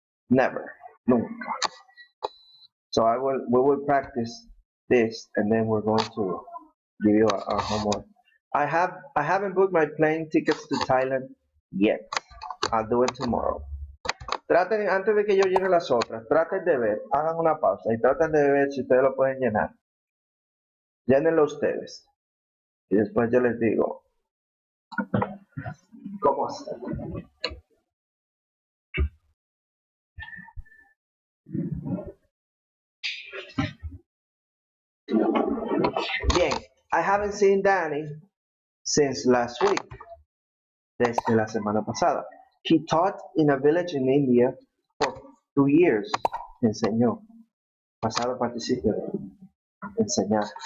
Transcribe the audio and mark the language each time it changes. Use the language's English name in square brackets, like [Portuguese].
[English] Never. [Spanish] Nunca. [English] So we will practice this and then we're going to give you our homework. I haven't booked my plane tickets to Thailand yet. I'll do it tomorrow. [Spanish] Traten, antes de que yo llene las otras, traten de ver, hagan una pausa y traten de ver si ustedes lo pueden llenar. Llénenlo ustedes. Y después yo les digo cómo hacer. [English] Bien, I haven't seen Danny since last week. [Spanish] Desde la semana pasada. [English] He taught in a village in India for 2 years. [Spanish] Enseñó. Pasado participio de enseñar.